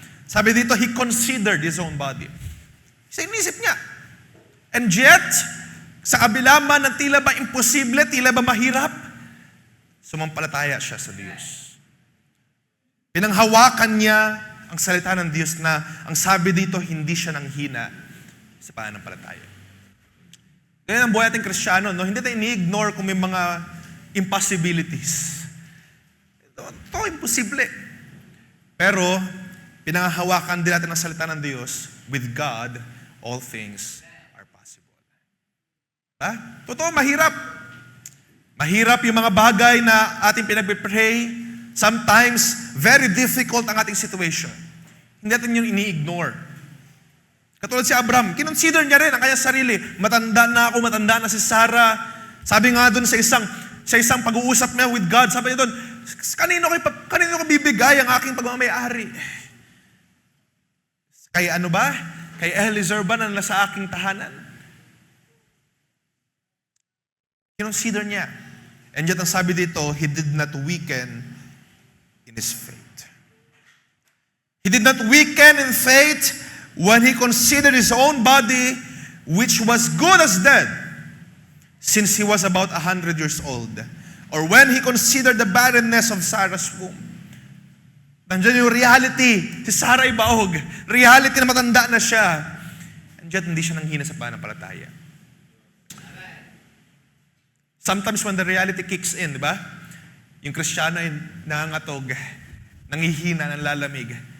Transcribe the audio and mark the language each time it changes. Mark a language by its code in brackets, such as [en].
[tl] Sabi dito, [en] he considered his own body. [tl] Sa inisip niya. [en] And yet, [tl] sa kabila man ng tila ba imposible, tila ba mahirap, sumampalataya siya sa Diyos. Pinanghawakan niya ang salita ng Diyos na ang sabi dito, hindi siya nanghina sa pananampalataya. Ganyan ang buhay ating Kristiyano, no? Hindi tayo ini-ignore kung may mga impossibilities. Ito imposible. Pero, pinanghahawakan din natin ang salita ng Diyos, [en] with God, all things are possible. [tl] Ha? Totoo, mahirap. Mahirap yung mga bagay na ating pinagpipray. [en] Sometimes, very difficult [tl] ang ating [en] situation. [tl] Hindi natin yung ini-ignore. Katulad si Abraham, kinonsider niya rin ang kanyang sarili. Matanda na ako, matanda na si Sarah. Sabi nga doon sa isang pag-uusap niya [en] with God, [tl] sabi niya doon, kanino ko bibigay ang aking pagmamayari? Kay ano ba? Kay Eliezer ba na nasa aking tahanan? Kinonsider niya. [en] And yet [tl] ang sabi dito, [en] he did not weaken in his faith. He did not weaken in faith when he considered his own body, which was good as dead, since he was about 100 years old. Or when he considered the barrenness of Sarah's womb. [tl] Nandiyan yung reality. Si Sarah ay baog. Reality na matanda na siya. [en] And yet, [tl] hindi siya nanghina sa pananampalataya. [en] Sometimes when the reality kicks in, [tl] di ba? Yung Kristiyano ay nangangatog, nangihina, nanlalamig.